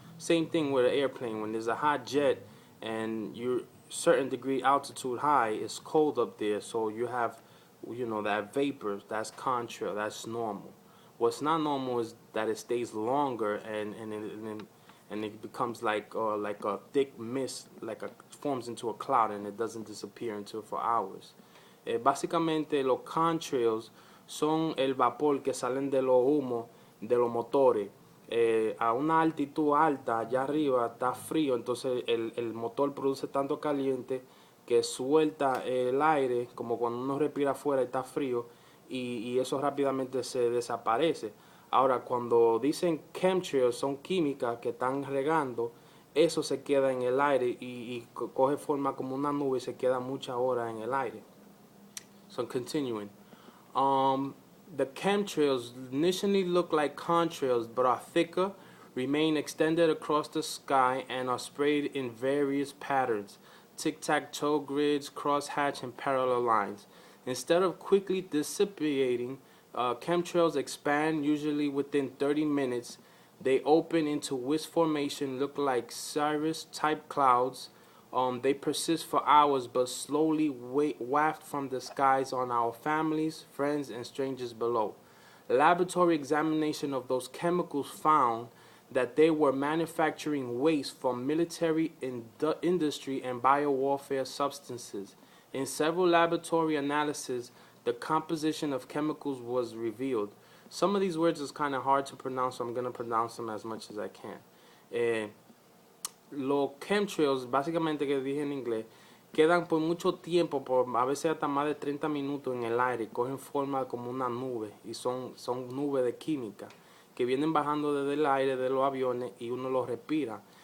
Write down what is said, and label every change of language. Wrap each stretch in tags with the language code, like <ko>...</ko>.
<en>Same thing with an airplane. When there's a hot jet and you're certain degree altitude high, it's cold up there, so you have, that vapor. That's contrail. That's normal. What's not normal is that it stays longer and it becomes like a thick mist, forms into a cloud and it doesn't disappear until for hours.</en> <es>Básicamente los contrails son el vapor que salen de los humos de los motores. A una altitud alta, allá arriba está frío, entonces el motor produce tanto caliente que suelta el aire, como cuando uno respira afuera y está frío, y eso rápidamente se desaparece. Ahora, cuando dicen chemtrails, son químicas que están regando, eso se queda en el aire y coge forma como una nube y se queda muchas horas en el aire.</es> <en>So continuing. The chemtrails initially look like contrails but are thicker, remain extended across the sky, and are sprayed in various patterns, tic-tac-toe grids, crosshatch, and parallel lines. Instead of quickly dissipating, chemtrails expand usually within 30 minutes. They open into wisp formation, look like cirrus-type clouds. They persist for hours but slowly waft from the skies on our families, friends, and strangers below. Laboratory examination of those chemicals found that they were manufacturing waste from military industry and biowarfare substances. In several laboratory analyses, the composition of chemicals was revealed. Some of these words is kind of hard to pronounce, so I'm going to pronounce them as much as I can.</en> <es>Los chemtrails, básicamente que dije en inglés, quedan por mucho tiempo, a veces hasta más de 30 minutos en el aire, cogen forma como una nube y son nubes de química que vienen bajando desde el aire de los aviones y uno los respira.</es>